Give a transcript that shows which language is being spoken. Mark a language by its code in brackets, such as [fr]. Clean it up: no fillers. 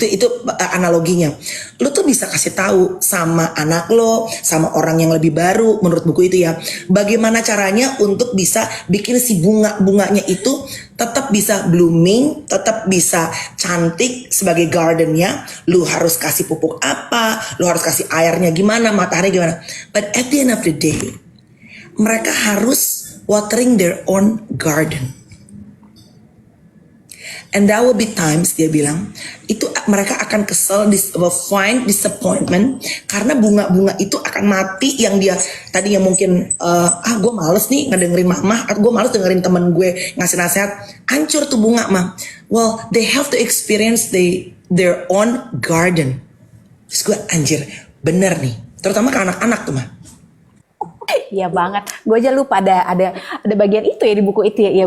[id] Itu analoginya. Lo tuh bisa kasih tahu sama anak lo, sama orang yang lebih baru menurut buku itu ya, bagaimana caranya untuk bisa bikin si bunganya itu tetap bisa blooming, tetap bisa cantik sebagai gardennya. Lu harus kasih pupuk apa, lu harus kasih airnya gimana, matahari gimana. [en] But at the end of the day, [id] mereka harus [en] watering their own garden. And there will be times, [id] dia bilang, itu mereka akan kesel, [en] will find disappointment, [id] karena bunga-bunga itu akan mati yang dia tadi yang mungkin, gue males nih ngedengerin mama, atau gue males dengerin temen gue ngasih nasihat, hancur tuh bunga mah. [en] Well, they have to experience their own garden. [id] Terus gue anjir, bener nih, terutama ke anak-anak tuh mah. Iya banget, gue aja lupa ada bagian itu ya di buku itu ya.